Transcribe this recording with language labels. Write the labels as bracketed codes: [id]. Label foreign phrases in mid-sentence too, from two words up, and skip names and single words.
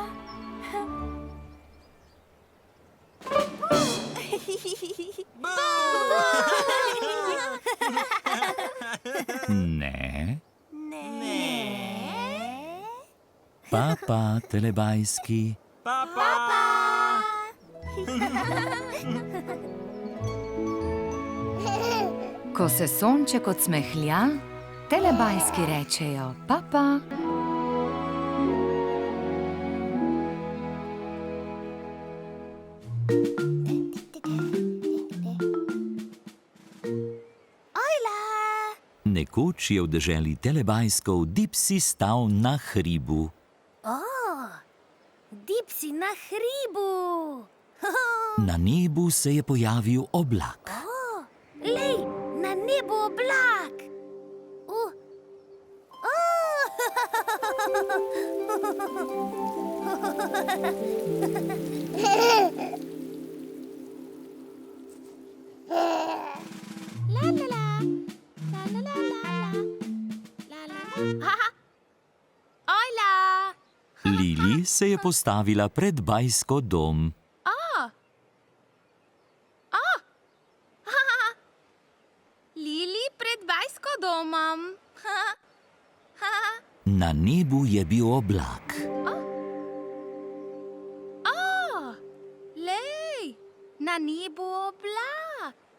[sl] Ne. Papa, telebajski. Papa. Ko se sonček odsmehlja, telebajski rečejo papa. Nekoč je v deželi telebajskov Dipsy stal na hribu. Dipsy na hribu! Na nebu se je pojavil oblak. Lej, na nebu oblak! La la la, la la la la la la. Ojla! Lili se je postavila pred bajsko dom. Lili pred bajsko domom. Na nebu je bil oblak. Lej, na nebu oblak.